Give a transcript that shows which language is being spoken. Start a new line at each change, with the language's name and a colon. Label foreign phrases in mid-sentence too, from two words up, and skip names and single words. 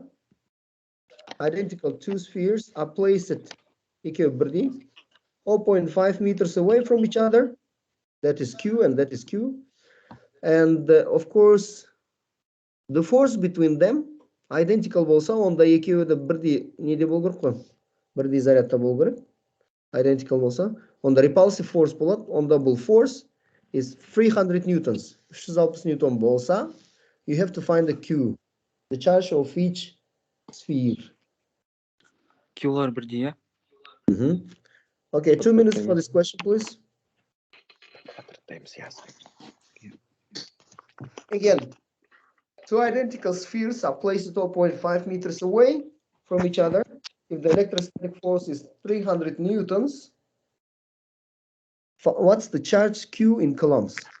English: Identical two spheres are placed at 0.5 meters away from each other. That is Q and that is Q. And of course, the force between them identical
Kazakh: болса, онда екеуі де бірдей неде болу керек қой? Бірдей зарядта болу керек. Identical болса, онда
English: repulsive force
Kazakh: болады. Онда бұл
English: force is 300 newtons. 360 newton болса, you have to find the Q, the charge of each sphere.
Kazakh: Q'лар бірдей, иә?
English: Okay, 2 minutes for this question, please. Again, two identical spheres are placed at 0.5 meters away from each other. If the electrostatic force is 300 newtons, what's the charge Q in coulombs?